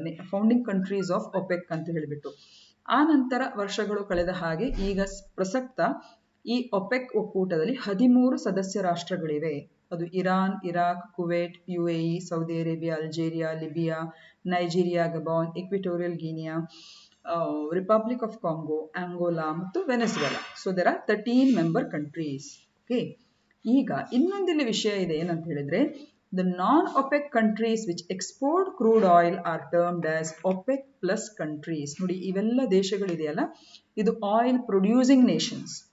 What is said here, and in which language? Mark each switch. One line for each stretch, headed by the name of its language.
Kannada: Founding countries of OPEC ಅಂತ ಹೇಳಿಬಿಟ್ಟು. ಆ ನಂತರ ವರ್ಷಗಳು ಕಳೆದ ಹಾಗೆ ಈಗ ಪ್ರಸಕ್ತ ಈ ಒಪೆಕ್ ಒಕ್ಕೂಟದಲ್ಲಿ 13 ಸದಸ್ಯ ರಾಷ್ಟ್ರಗಳಿವೆ. ಅದು Iran, Iraq, Kuwait, UAE, Saudi Arabia, Algeria, Libya, Nigeria, ಗಬಾನ್, equatorial Guinea, republic of Congo, Angola ಮತ್ತು Venezuela. So there are 13 member countries. Okay, ಈಗ ಇನ್ನೊಂದಿಲ್ಲಿ ವಿಷಯ ಇದೆ. ಏನಂತ ಹೇಳಿದ್ರೆ,
English: the non-OPEC countries which export crude oil are termed as OPEC plus countries.
Kannada: ನೋಡಿ, ಇವೆಲ್ಲ ದೇಶಗಳಿದೆಯಲ್ಲ, ಇದು oil producing Nations.